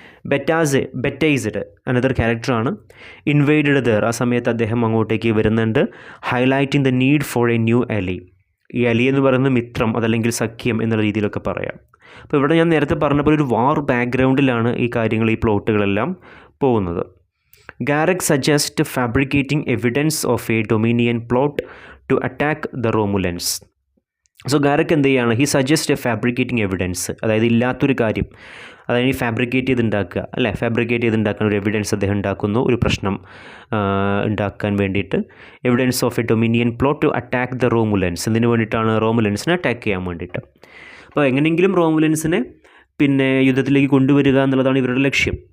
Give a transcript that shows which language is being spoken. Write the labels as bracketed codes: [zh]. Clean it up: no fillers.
[en] ബെറ്റൈസ്ഡ് അനദർ ക്യാരക്ടറാണ്. Invaded there. [ml] ആ സമയത്ത് അദ്ദേഹം അങ്ങോട്ടേക്ക് വരുന്നുണ്ട്. [en] Highlighting the need for a new ally. [ml] ഈ അലി എന്ന് പറയുന്നത് മിത്രം, അതല്ലെങ്കിൽ സഖ്യം എന്നുള്ള രീതിയിലൊക്കെ പറയാം. അപ്പോൾ ഇവിടെ ഞാൻ നേരത്തെ പറഞ്ഞപ്പോൾ ഒരു വാർ ബാക്ക്ഗ്രൗണ്ടിലാണ് ഈ കാര്യങ്ങൾ, ഈ പ്ലോട്ടുകളെല്ലാം പോകുന്നത്. [en] Garrick suggests fabricating evidence of a Dominion plot to attack the Romulans. [ml] So ഗാരക്ക് എന്ത് ചെയ്യുകയാണ്? [en] he suggest fabricating evidence, [ml] അതായത് ഇല്ലാത്തൊരു കാര്യം അതായത് ഫാബ്രിക്കേറ്റ് ചെയ്തുണ്ടാക്കുക അല്ലേ, ഫാബ്രിക്കേറ്റ് ചെയ്തുണ്ടാക്കാൻ ഒരു എവിഡൻസ് അദ്ദേഹം ഉണ്ടാക്കുന്നു, ഒരു പ്രശ്നം ഉണ്ടാക്കാൻ വേണ്ടിയിട്ട്. [en] Evidence of a Dominion plot to attack the Romulans. [ml] എന്തിനു വേണ്ടിയിട്ടാണ്? റോമുലൻസിനെ അറ്റാക്ക് ചെയ്യാൻ വേണ്ടിയിട്ട്. അപ്പോൾ എങ്ങനെയെങ്കിലും റോമുലൻസിനെ പിന്നെ യുദ്ധത്തിലേക്ക് കൊണ്ടുവരിക എന്നുള്ളതാണ് ഇവരുടെ ലക്ഷ്യം.